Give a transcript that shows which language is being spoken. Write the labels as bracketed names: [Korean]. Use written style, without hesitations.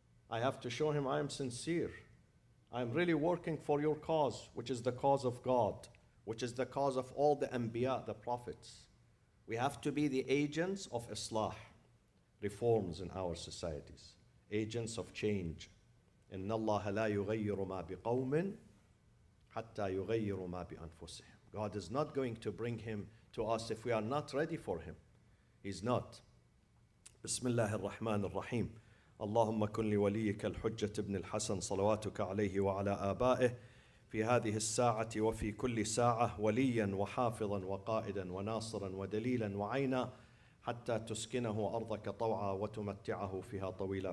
[English] I have to show him I am sincere. I am really working for your cause, which is the cause of God, which is the cause of all the Anbiya, the prophets. We have to be the agents of Islah, reforms in our societies, agents of change. [Arabic] إن الله لا يغير ما بقوم حتى يغيروا ما بأنفسهم. [English] God is not going to bring him to us if we are not ready for him. He's not. [Arabic] بسم الله الرحمن الرحيم. اللهم كن لوليك الحجة ابن الحسن صلواتك عليه وعلى آبائه في هذه الساعة وفي كل ساعة وليا وحافظا وقائدا وناصرا ودليلا وعينا حتى تسكنه أرضك طوعا وتمتعه فيها طويلا.